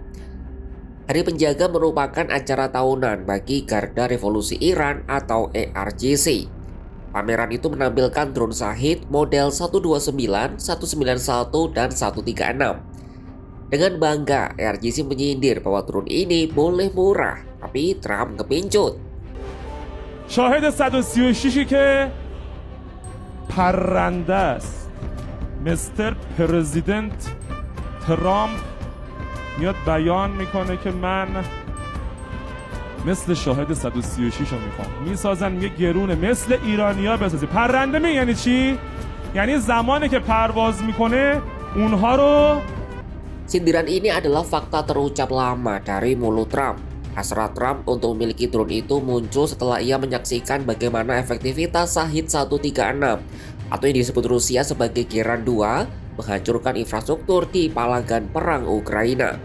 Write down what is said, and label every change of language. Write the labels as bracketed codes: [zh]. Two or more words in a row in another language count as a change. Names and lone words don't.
[id] Hari Penjaga merupakan acara tahunan bagi Garda Revolusi Iran atau ERGC. Pameran itu menampilkan drone Shahid model 129, 191, dan 136. Dengan bangga, ERGC menyindir bahwa drone ini boleh murah, tapi Trump kepincut. [fa] شاهد 136ی که پرنده است. [en] Mister President [fa] ترامپ میاد بیان میکنه که من مثل شاهد 136 رو میخوام. میسازن میگه گرونه مثل ایرانیا بسازی. پرنده می یعنی چی؟ یعنی زمانی که پرواز میکنه اونها رو. [id] Sindiran ini adalah fakta terucap lama dari mulut Trump. Hasrat Trump untuk memiliki drone itu muncul setelah ia menyaksikan bagaimana efektivitas Shahid 136 atau yang disebut Rusia sebagai Geran 2 menghancurkan infrastruktur di palagan perang Ukraina.